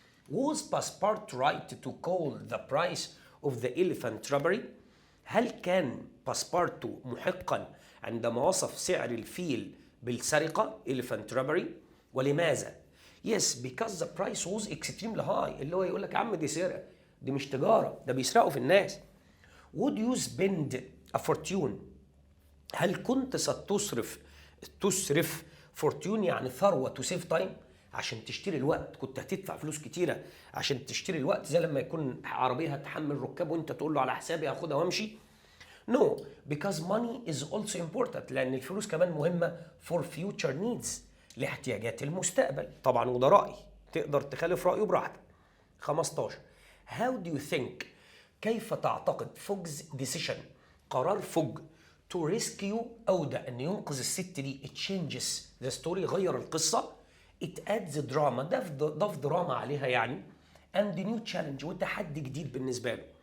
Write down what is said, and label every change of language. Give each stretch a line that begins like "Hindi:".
English: Was Passepartout right to call the price of the elephant robbery؟
Arabic: هل كان باسبارتو محقا عندما وصف سعر الفيل بالسرقة
English: elephant robbery؟
Arabic: ولماذا؟
English: Yes because the price was extremely high
Arabic: اللي هو يقول لك يا عم دي سرقة، دي مش تجارة، ده بيسرقوا في الناس.
English: would you spend a fortune؟
Arabic: هل كنت تصرف فورتيون يعني ثروة
English: to save time
Arabic: عشان تشتري الوقت؟ كنت هتدفع فلوس كتيرة عشان تشتري الوقت، زي لما يكون عربية هتحمل ركاب وانت تقول له على حسابي هاخدها وامشي.
English: No, because money is also important،
Arabic: لأن الفلوس كمان مهمة
English: for future needs،
Arabic: لاحتياجات المستقبل. طبعا وده رأي، تقدر تخالف رأيه براحتك. 15.
English: How do you think؟
Arabic: كيف تعتقد
English: فوج's decision،
Arabic: قرار فوج
English: to rescue أودا،
Arabic: أن ينقذ الست دي،
English: it changes the story،
Arabic: غير القصة،
English: it adds drama،
Arabic: ضاف دراما عليها يعني،
English: and new challenge،
Arabic: وتحدي جديد بالنسبة له.